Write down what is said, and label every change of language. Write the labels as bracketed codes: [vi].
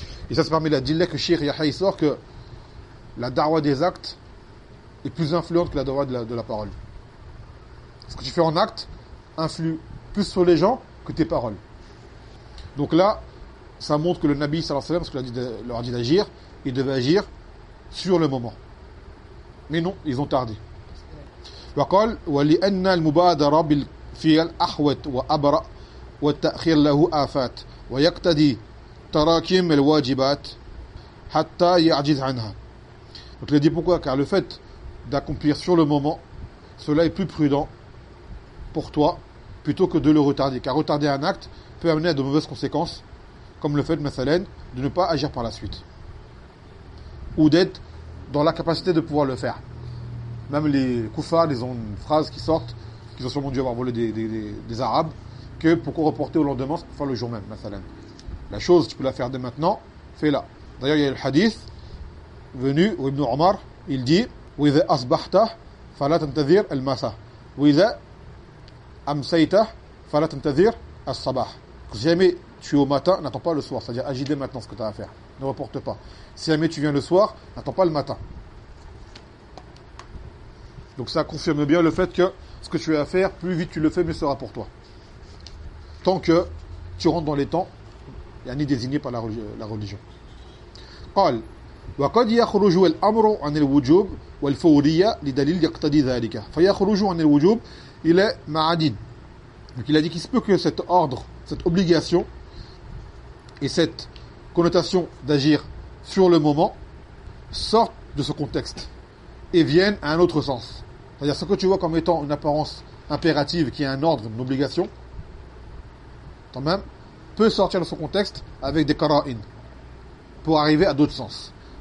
[fr] Et ça, c'est parmi la dilla que Cheikh Yahya sort, que la darwa des actes est plus influente que la darwa de la parole. Ce que tu fais en acte influe plus sur les gens que tes paroles. Donc là, ça montre que le Nabi sallallahu alayhi wa sallam, parce qu'il leur a dit d'agir, il devait agir sur le moment. Mais non, ils ont tardé. [ar] وقال ولأن المبادرة بالفعل أحوط وأبرأ والتأخير له آفات ويقتضي تراكم الواجبات حتى يعجز عنها. [fr] Donc il dit pourquoi? Car le fait d'accomplir sur le moment, cela est plus prudent pour toi plutôt que de le retarder. Car retarder un acte peut amener à de mauvaises conséquences, comme le fait, مثلاً, de ne pas agir par la suite ou d'être dans la capacité de pouvoir le faire. Même les koufars, ils ont une phrase qui sort, qu'ils ont sûrement dû avoir volé des arabes, que pourquoi reporter au lendemain, c'est pour faire le jour même, masalan. La chose, tu peux la faire dès maintenant, fais-la. D'ailleurs, il y a le hadith venu, où Ibn Omar, il dit, « [ar] وَإِذَا أَصْبَحْتَ فَلَا تَنْتَذِرْ الْمَسَى وَإِذَا أَمْسَيْتَ فَلَا تَنْتَذِرْ الصَّبَحْ. [fr] » Si jamais tu es au matin, n'attends pas le soir, c'est-à-dire agis dès maintenant ce que tu as à faire, ne reporte pas. Si jamais tu viens le soir, n'attends pas le matin. Donc ça confirme bien le fait que ce que tu as à faire, plus vite tu le fais, mieux sera pour toi. Tant que tu rentres dans les temps, il y a ni désigné par la religion. [ar] قال وقد يخرج الأمر عن الوجوب والفورية لدليل يقتضي ذلك. فيخرج عن الوجوب إلى معادين. [fr] Donc il a dit qu'il se peut que cet ordre, cette obligation et cette connotation d'agir sur le moment sortent de ce contexte et viennent à un autre sens. C'est-à-dire, ce que tu vois comme étant une apparence impérative, qui est un ordre, une obligation, quand même, peut sortir de son contexte avec des qara'in, pour arriver à d'autres sens.